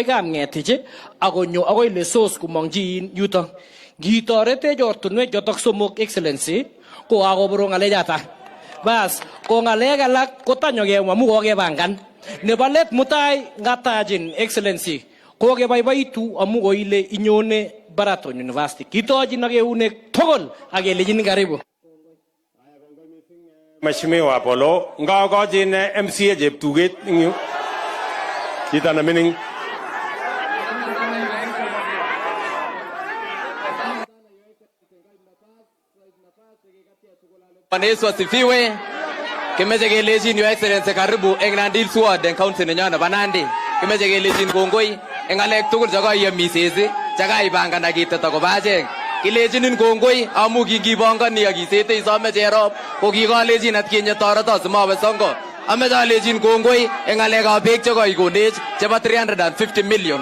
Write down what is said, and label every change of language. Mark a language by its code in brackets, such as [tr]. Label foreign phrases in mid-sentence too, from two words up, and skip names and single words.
[kln] Kapngetich akonyo agoi Lesos kumongji yuto ngitoretech ortunwek chotok somok Excellency ko akoborong alejata bas ko ngalek alak kotanyo kemwa mu kokepangan nebo let mutai ngatajin Excellency ko kebaibaitu amu koile inyone Baraton University kitojin ak eunek tugul ak kelejin karibu Mheshimiwa Apollo ngagojin MCA cheptuget ing yu Chito ne mining. [sw] Bwana Yesu asifiwe. [kln] Kimeche kelechin [en] Your Excellency [kln] karibu eng Nandi Hills Ward eng county nenyo nebo Nandi. Kimeche kelechin kongoi eng ngalek tugul chekaiyomises chekaipangan akitet akobo achek. Kilechinin kongoi amu kingipangani akisete isome cherop ko kikolechin atkinye toreto simawe songo. Ameche alechin kongoi eng ngalekab beek chekaikonech chebo 350 million.